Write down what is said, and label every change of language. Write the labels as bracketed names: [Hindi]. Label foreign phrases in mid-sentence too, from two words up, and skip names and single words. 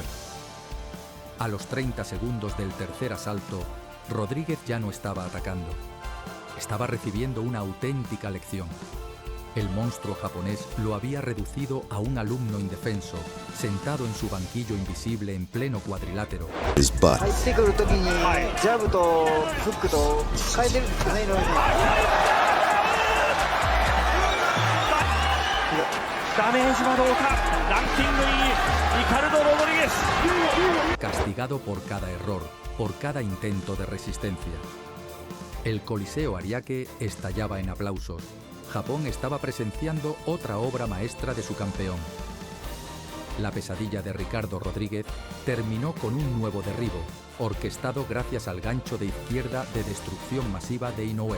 [Spanish] A los 30 segundos del tercer asalto, Rodríguez ya no estaba atacando. Estaba recibiendo una auténtica lección. El monstruo japonés lo había reducido a un alumno indefenso, sentado en su banquillo invisible en pleno cuadrilátero. [Japanese] 入ってくるときにジャブとフックと変えてるんですよね、井上。ダメージはどうか。ランキングにリカルド・ロドリゲス。 [Spanish] Castigado por cada error, por cada intento de resistencia. El Coliseo Ariake estallaba en aplausos. Japón estaba presenciando otra obra maestra de su campeón. La pesadilla de Ricardo Rodríguez terminó con un nuevo derribo, orquestado gracias al gancho de izquierda de destrucción masiva de Inoue.